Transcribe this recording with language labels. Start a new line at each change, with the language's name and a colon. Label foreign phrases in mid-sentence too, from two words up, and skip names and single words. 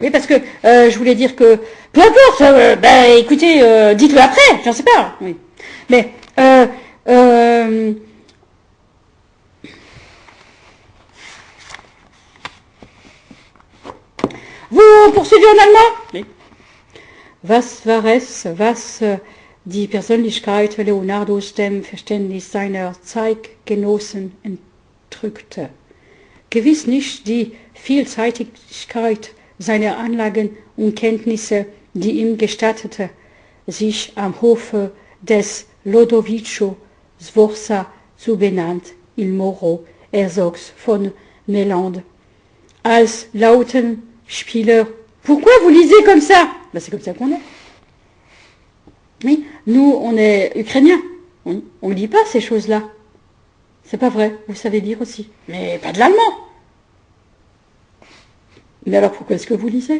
French: Oui, parce que je voulais dire que, peu importe, écoutez, dites-le après, j'en sais pas. Oui. Mais, vous poursuivez en allemand? Oui.
German: Was war es, was die Persönlichkeit Leonardos dem Verständnis seiner Zeitgenossen entrückte? Gewiss nicht die Vielseitigkeit seiner Anlagen und Kenntnisse, die ihm gestattete, sich am Hofe des Lodovico Sforza zu benannt, il Moro, Herzogs von Mailand, als Lautenspieler.
French: Pourquoi vous lisez comme ça? Ben, c'est comme ça qu'on est. Oui, nous, on est ukrainiens. On ne lit pas ces choses-là. C'est pas vrai, vous savez lire aussi. Mais pas de l'allemand. Mais alors pourquoi est-ce que vous lisez?